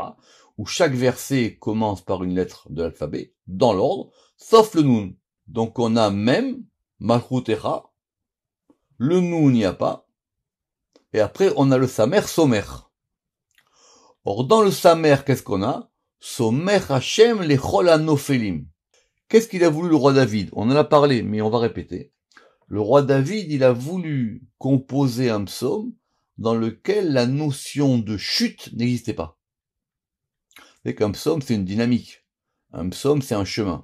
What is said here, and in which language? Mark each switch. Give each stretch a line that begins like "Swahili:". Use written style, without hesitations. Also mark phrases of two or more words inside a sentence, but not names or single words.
French: Où chaque verset commence par une lettre de l'alphabet, dans l'ordre, sauf le Nun. Donc on a même
Hebrew: מלכותך,
French: le Nun n'y a pas, et après on a le
Hebrew: סמך סומך.
French: Or dans le Samer, qu'est-ce qu'on a?
Hebrew: סומך השם לכל הנופלים.
French: Qu'est-ce qu'il a voulu le roi David? On en a parlé, mais on va répéter. Le roi David, il a voulu composer un psaume dans lequel la notion de chute n'existait pas. C'est qu'un psaume, c'est une dynamique. Un psaume, c'est un chemin.